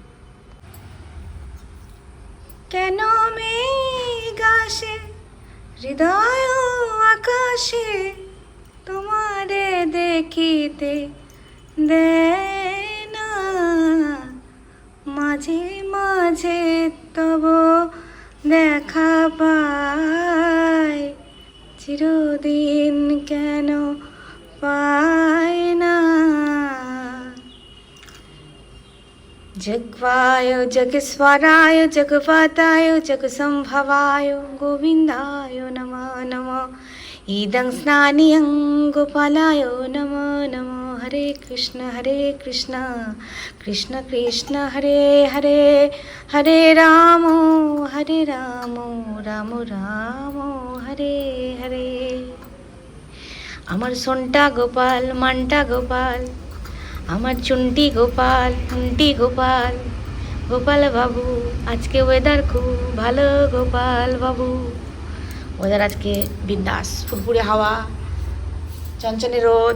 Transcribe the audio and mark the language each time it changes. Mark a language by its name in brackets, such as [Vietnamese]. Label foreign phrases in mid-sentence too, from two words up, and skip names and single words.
[Bangla] কেন মেঘ আসে হৃদয় আকাশে, তোমারে দেখিতে দেয় না, মাঝে মাঝে তব দেখা পাই, চিরদিন কেন পাই না। [Sanskrit] जग्वाय जगस्वराय जगवताय जगसंभवाय गोविन्दाय नमः नमः। इदं स्नानियं गोपालाय नमो नमो। हरे कृष्ण कृष्ण कृष्ण हरे हरे, हरे राम राम राम हरे हरे। [Bangla] আমার সোনটা গোপাল, মানটা গোপাল, আমার চুন্টি গোপাল, টুন্টি গোপাল, গোপাল বাবু আজকে ওয়েদার খুব ভালো গোপাল বাবু। ওয়েদার আজকে বিন্দাস, ফুরফুরে হাওয়া, চঞ্চনে রোদ।